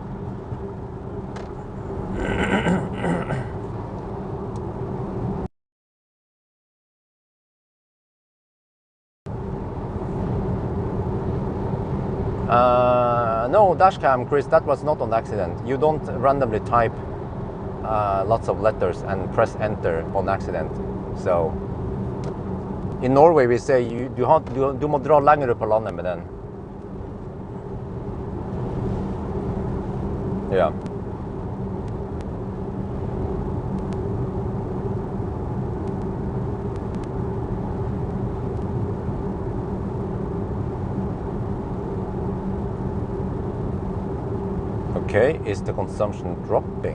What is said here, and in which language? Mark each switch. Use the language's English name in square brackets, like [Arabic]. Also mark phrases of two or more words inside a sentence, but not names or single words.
[English] No, dashcam, Chris, that was not on accident. You don't randomly type lots of letters and press enter on accident. So, in Norway we say [Norwegian] du må dra lenger upp på landet med den. [English] Yeah. Okay, is the consumption dropping?